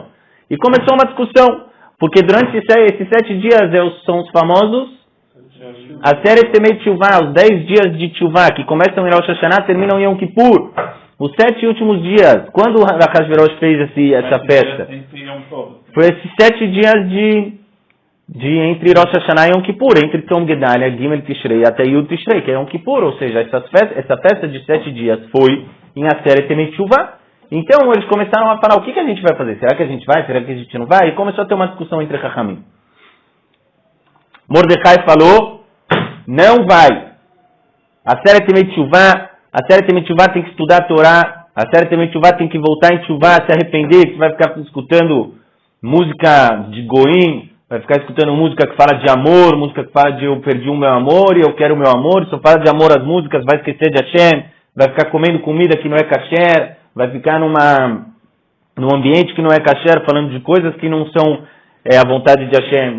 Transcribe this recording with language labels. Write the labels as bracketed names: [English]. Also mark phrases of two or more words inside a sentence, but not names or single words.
[Portuguese] E começou uma discussão, porque durante esses 7 dias são os famosos [Hebrew] עשרת ימי תשובה, [Portuguese] os 10 dias de Teshuvah, que começam em Rosh Hashanah, terminam em Yom Kippur. Os 7 últimos dias, quando Achashverosh fez essa festa? Foi esses 7 dias de entre Rosh Hashanah e Yom Kippur, entre Tzom Gedalia, [Hebrew] ג' תשרי [Portuguese] até [Hebrew] י' תשרי, [Portuguese] que é Yom Kippur, ou seja, essa festa de 7 dias foi em [Hebrew] עשרת ימי תשובה. [Portuguese] Então eles começaram a falar, o que a gente vai fazer? Será que a gente vai? Será que a gente não vai? E começou a ter uma discussão entre Chachamim. Mordecai falou, não vai. [Hebrew] עשרת ימי תשובה [Portuguese] tem que estudar a Torá, [Hebrew] עשרת ימי תשובה [Portuguese] tem que voltar em Teshuvah, se arrepender, que vai ficar escutando música de Goim, vai ficar escutando música que fala de amor, música que fala de eu perdi o meu amor e eu quero o meu amor, só fala de amor as músicas, vai esquecer de Hashem, vai ficar comendo comida que não é kasher, vai ficar num ambiente que não é kasher, falando de coisas que não são a vontade de Hashem.